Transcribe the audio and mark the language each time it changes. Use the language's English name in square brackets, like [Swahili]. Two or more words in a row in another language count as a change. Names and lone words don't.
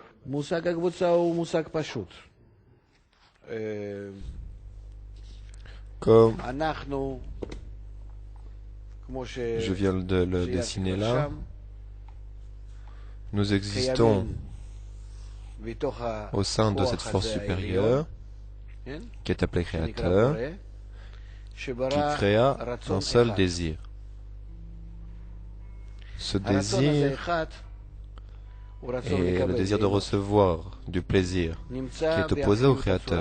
[Hebrew] מושג הקבוצה הוא מושג פשוט. [French] Comme [Hebrew] אנחנו, כמו [French] je viens de le dessiner là, nous existons au sein de cette force supérieure qui est appelée Créateur, qui créa un seul désir. Ce désir est le désir de recevoir du plaisir, qui est opposé au Créateur.